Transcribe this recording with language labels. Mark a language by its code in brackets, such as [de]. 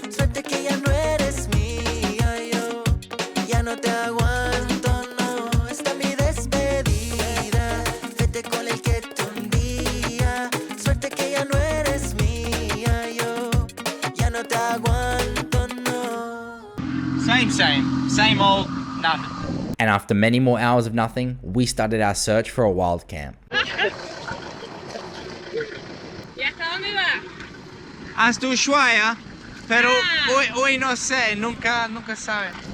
[es] Suerte que ya no eres mía, yo ya no te aguanto, no. Esta es mi despedida, vete con el que te hundía. Suerte que ya no eres mía, yo ya no te aguanto, no. [en] Same old, nothing. And after many more hours of nothing, we started our search for a wild camp. [es] Hasta Ushuaia, pero hoy no sé, nunca sabe.